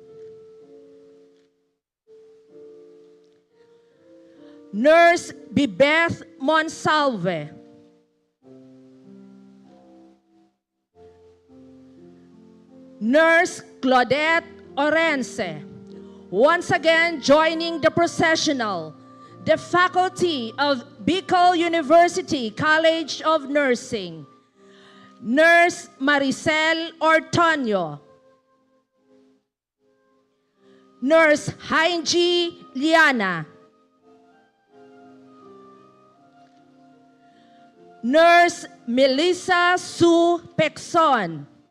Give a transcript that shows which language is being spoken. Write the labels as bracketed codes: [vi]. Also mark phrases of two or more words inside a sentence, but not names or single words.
[en] Nurse Bibeth Monsalve. Nurse Claudette Orense. Once again, joining the processional, the faculty of Bicol University College of Nursing. Nurse Maricel Ortonio. Nurse Hainji Liana. Nurse Melissa Sue Pexon.